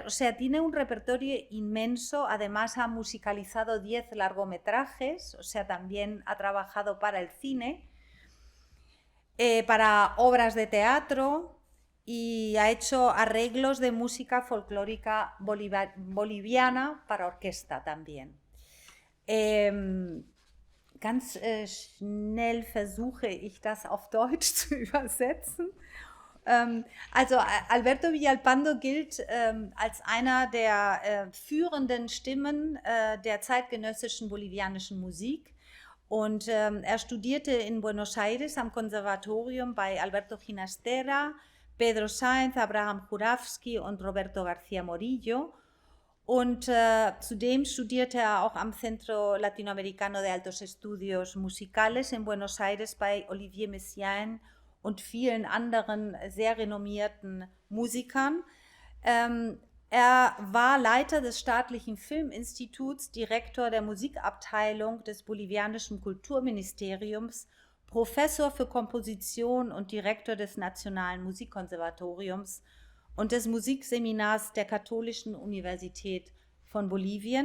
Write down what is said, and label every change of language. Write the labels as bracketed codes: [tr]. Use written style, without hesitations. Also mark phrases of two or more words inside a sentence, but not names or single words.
[es] O sea, tiene un repertorio inmenso. Además ha musicalizado 10 largometrajes, o sea, también ha trabajado para el cine, para obras de teatro, y ha hecho arreglos de música folclórica boliviana para orquesta también. [de] Ganz schnell versuche ich das auf Deutsch zu übersetzen. Also Alberto Villalpando gilt als einer der führenden Stimmen der zeitgenössischen bolivianischen Musik. Und er studierte in Buenos Aires am Konservatorium bei Alberto Ginastera, Pedro Sáenz, Abraham Juravsky und Roberto García Morillo. Und zudem studierte er auch am Centro Latinoamericano de Altos Estudios Musicales in Buenos Aires bei Olivier Messiaen und vielen anderen sehr renommierten Musikern. Er war Leiter des Staatlichen Filminstituts, Direktor der Musikabteilung des bolivianischen Kulturministeriums, Professor für Komposition und Direktor des Nationalen Musikkonservatoriums und des Musikseminars der Katholischen Universität von Bolivien.